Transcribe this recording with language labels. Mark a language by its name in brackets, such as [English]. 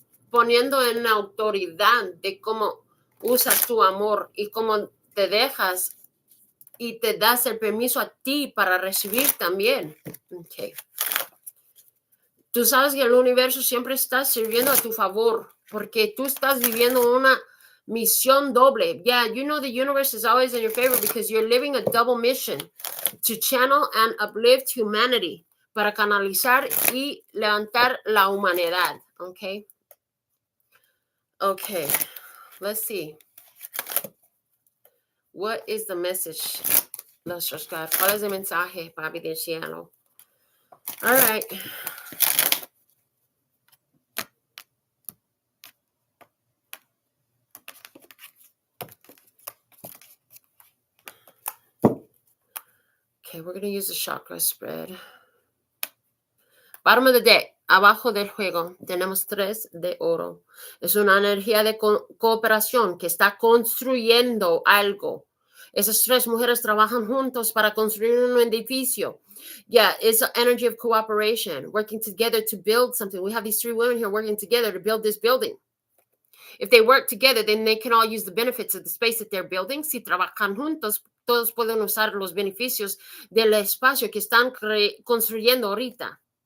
[Spanish] Poniendo en la autoridad de cómo usas tu amor y cómo te dejas y te das el permiso a ti para recibir también. Okay. Tú sabes que el universo siempre está sirviendo a tu favor porque tú estás viviendo una misión doble. [English] Yeah, you know the universe is always in your favor because you're living a double mission to channel and uplift humanity, [Spanish] para canalizar y levantar la humanidad. [English] Okay. Okay. Let's see. What is the message? Let's just God. [Spanish] ¿Cuál es el mensaje, papi del cielo? [English] All right. Okay, we're going to use the chakra spread. Bottom of the deck, [Spanish] abajo del juego, tenemos 3 de oro. Es una energía de cooperación que está construyendo algo. Esas 3 mujeres trabajan juntos para construir un edificio. [English] Yeah, it's an energy of cooperation, working together to build something. We have these 3 women here working together to build this building. If they work together, then they can all use the benefits of the space that they're building. [Spanish] Si trabajan juntos, todos pueden usar los beneficios del espacio que están construyendo ahorita.